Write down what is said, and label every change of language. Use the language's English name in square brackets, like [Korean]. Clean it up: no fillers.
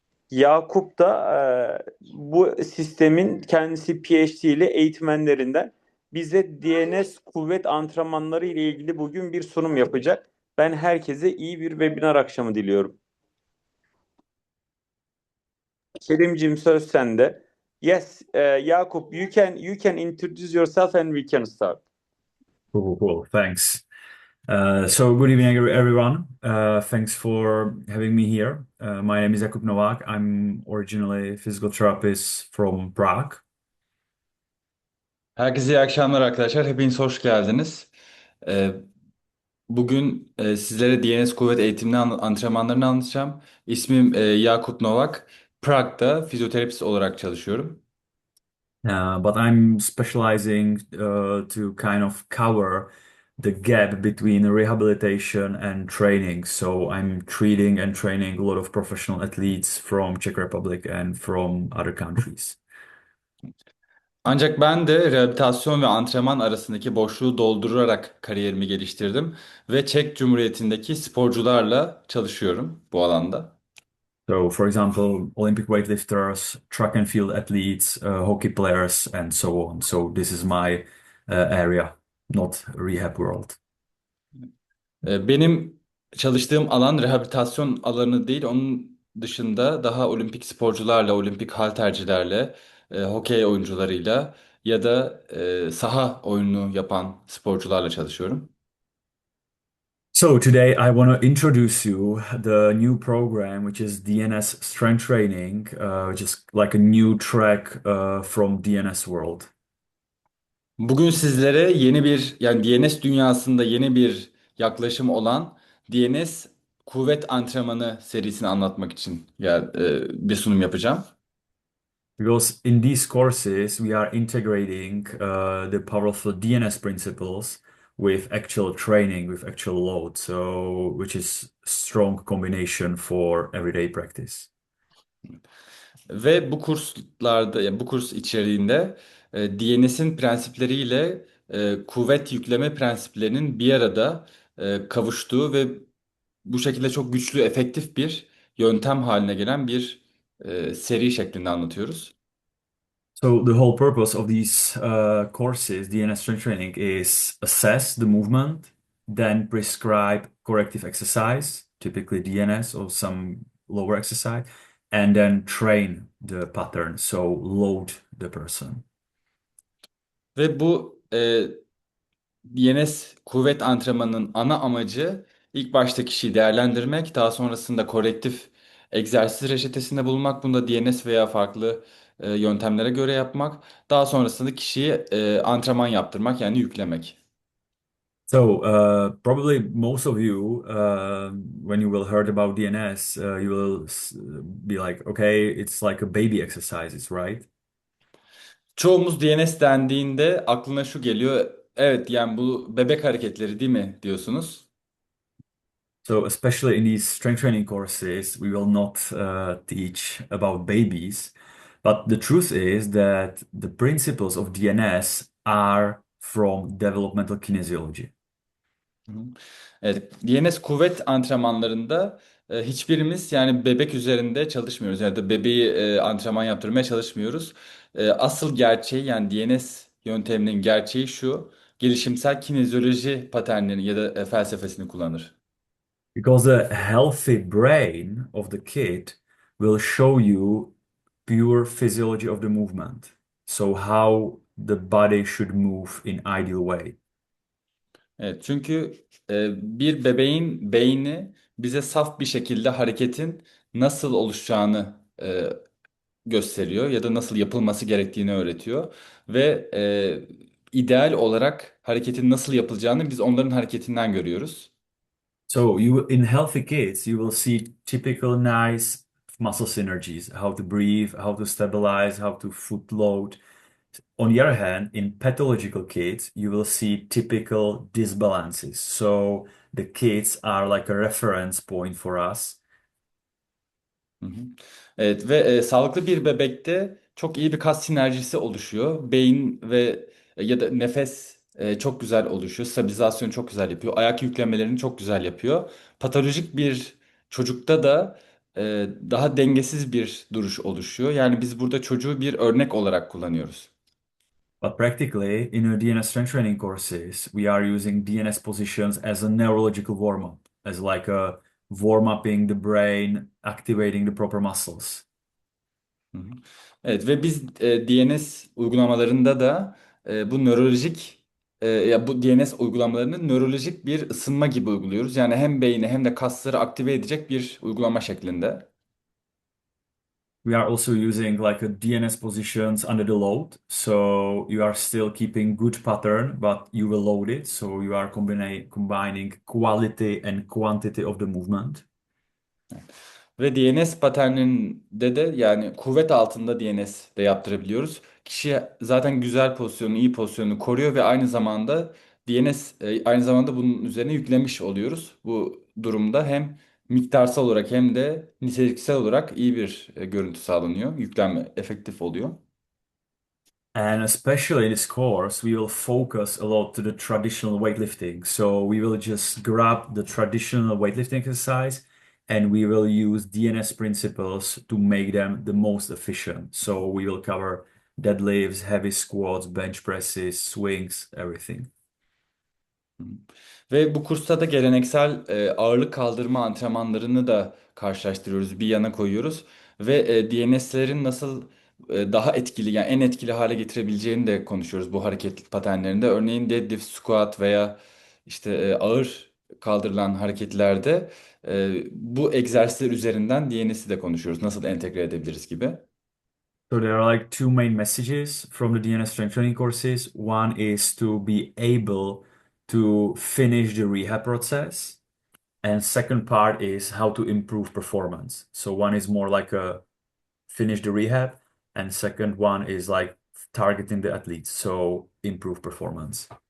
[Turkish] Yakup da bu sistemin kendisi PhD ile eğitmenlerinden bize DNS kuvvet antrenmanları ile ilgili bugün bir sunum yapacak. Ben herkese iyi bir webinar akşamı diliyorum. Kerimcim söz sende. [English] Yes, Yakup, you can introduce yourself and we can start. Cool, cool. Thanks. So good evening, everyone. Thanks for having me here. My name is Jakub Novak. I'm originally a physical therapist from Prague. [Turkish] Herkese iyi akşamlar arkadaşlar. Hepiniz hoş geldiniz. Ee, Bugün sizlere DNS Kuvvet eğitimini antrenmanlarını anlatacağım. İsmim Yakup Novak. Prag'da fizyoterapist olarak çalışıyorum. [English] But I'm specializing to kind of cover the gap between rehabilitation and training. So I'm treating and training a lot of professional athletes from Czech Republic and from other countries. [Turkish] Ancak ben de rehabilitasyon ve antrenman arasındaki boşluğu doldurarak kariyerimi geliştirdim ve Çek Cumhuriyeti'ndeki sporcularla çalışıyorum bu alanda. [English] So, for example, Olympic weightlifters, track and field athletes, hockey players, and so on. So, this is my area, not rehab world. [Turkish] Benim çalıştığım alan rehabilitasyon alanı değil. Onun dışında daha olimpik sporcularla, olimpik haltercilerle, hokey oyuncularıyla ya da saha oyunu yapan sporcularla çalışıyorum. [English] So, today I want to introduce you the new program, which is DNS Strength Training, which is like a new track from DNS world. [Turkish] Bugün sizlere yeni bir yani DNS dünyasında yeni bir yaklaşım olan DNS kuvvet antrenmanı serisini anlatmak için bir sunum yapacağım. [English] Because in these courses, we are integrating the powerful DNS principles with actual training, with actual load. So, which is strong combination for everyday practice. [Turkish] Ve bu kurslarda, yani bu kurs içeriğinde DNS'in prensipleriyle kuvvet yükleme prensiplerinin bir arada kavuştuğu ve bu şekilde çok güçlü, efektif bir yöntem haline gelen bir seri şeklinde anlatıyoruz. [English] So, the whole purpose of these courses, DNS strength training, is assess the movement, then prescribe corrective exercise, typically DNS or some lower exercise, and then train the pattern. So, load the person. [Turkish] Ve bu DNS kuvvet antrenmanının ana amacı ilk başta kişiyi değerlendirmek, daha sonrasında korektif egzersiz reçetesinde bulunmak, bunu da DNS veya farklı yöntemlere göre yapmak, daha sonrasında kişiyi antrenman yaptırmak yani yüklemek. [English] So, probably most of you, when you will heard about DNS, you will be like, okay, it's like a baby exercises, right? [Turkish] Çoğumuz DNS dendiğinde aklına şu geliyor, evet yani bu bebek hareketleri değil mi diyorsunuz. [English] So, especially in these strength training courses, we will not teach about babies, but the truth is that the principles of DNS are from developmental kinesiology. Hı hı. [Turkish] Evet, DNS kuvvet antrenmanlarında hiçbirimiz yani bebek üzerinde çalışmıyoruz. Yani da bebeği antrenman yaptırmaya çalışmıyoruz. Asıl gerçeği yani DNS yönteminin gerçeği şu. Gelişimsel kinezyoloji paternlerini ya da felsefesini kullanır. [English] Because a healthy brain of the kid will show you pure physiology of the movement. So how the body should move in ideal way. [Turkish] Evet, çünkü bir bebeğin beyni bize saf bir şekilde hareketin nasıl oluşacağını gösteriyor ya da nasıl yapılması gerektiğini öğretiyor ve ideal olarak hareketin nasıl yapılacağını biz onların hareketinden görüyoruz. [English] So in healthy kids, you will see typical nice muscle synergies, how to breathe, how to stabilize, how to foot load. On the other hand, in pathological kids, you will see typical disbalances. So the kids are like a reference point for us. Hı hı. [Turkish] Evet ve sağlıklı bir bebekte çok iyi bir kas sinerjisi oluşuyor. Beyin ve ya da nefes çok güzel oluşuyor. Stabilizasyon çok güzel yapıyor. Ayak yüklemelerini çok güzel yapıyor. Patolojik bir çocukta da daha dengesiz bir duruş oluşuyor. Yani biz burada çocuğu bir örnek olarak kullanıyoruz. [English] But practically, in our DNS strength training courses, we are using DNS positions as a neurological warm-up, as like a warm-upping the brain, activating the proper muscles. Hı hı. [Turkish] Evet ve biz DNS uygulamalarında da bu nörolojik ya bu DNS uygulamalarını nörolojik bir ısınma gibi uyguluyoruz. Yani hem beyni hem de kasları aktive edecek bir uygulama şeklinde. [English] We are also using like a DNS positions under the load. So you are still keeping good pattern, but you will load it. So you are combining quality and quantity of the movement. [Turkish] Ve DNS paterninde de yani kuvvet altında DNS de yaptırabiliyoruz. Kişi zaten güzel pozisyonu, iyi pozisyonu koruyor ve aynı zamanda DNS aynı zamanda bunun üzerine yüklemiş oluyoruz. Bu durumda hem miktarsal olarak hem de niteliksel olarak iyi bir görüntü sağlanıyor. Yüklenme efektif oluyor. [English] And especially in this course, we will focus a lot to the traditional weightlifting. So we will just grab the traditional weightlifting exercise and we will use DNS principles to make them the most efficient. So we will cover deadlifts, heavy squats, bench presses, swings, everything. Hı. [Turkish] Ve bu kursta da geleneksel ağırlık kaldırma antrenmanlarını da karşılaştırıyoruz, bir yana koyuyoruz. Ve DNS'lerin nasıl daha etkili, yani en etkili hale getirebileceğini de konuşuyoruz bu hareketlilik paternlerinde. Örneğin deadlift, squat veya işte ağır kaldırılan hareketlerde bu egzersizler üzerinden DNS'i de konuşuyoruz. Nasıl entegre edebiliriz gibi. [English] So there are like two main messages from the DNS strength training courses. One is to be able to finish the rehab process. And second part is how to improve performance. So one is more like a finish the rehab, and second one is like targeting the athletes, so improve performance.